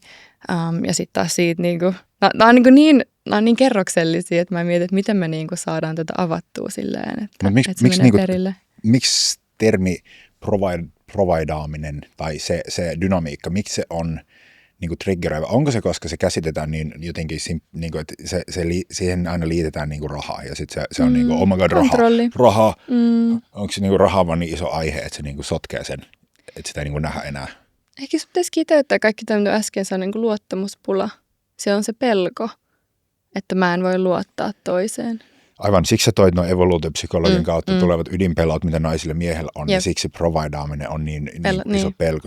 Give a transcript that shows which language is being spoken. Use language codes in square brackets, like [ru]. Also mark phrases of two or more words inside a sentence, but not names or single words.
[fi] Ja sitten taas siitä, nämä on niin kerroksellisia, että mä mietin, että miten me saadaan tätä avattua silleen, että se menee perille. Miksi termi providaaminen tai se dynamiikka, miksi se on niin kuin triggeröivä? Onko se, koska se käsitetään niin jotenkin, niin kuin, että siihen aina liitetään niin kuin rahaa ja sitten se on niin kuin, [en] oh my god, [fi] raha. Onko se niin kuin raha vaan niin iso aihe, että se niin kuin sotkee sen, että sitä ei niin kuin nähdä enää? Ehkä se pitäisi kiteyttää kaikki tämä, mitä äsken sanoin, niin kuin luottamuspula. Se on se pelko, että mä en voi luottaa toiseen. Aivan, siksi sä toit nuo evoluutiopsykologin kautta tulevat ydinpelot, mitä naisilla miehellä on, ja siksi providaaminen on niin iso pelko.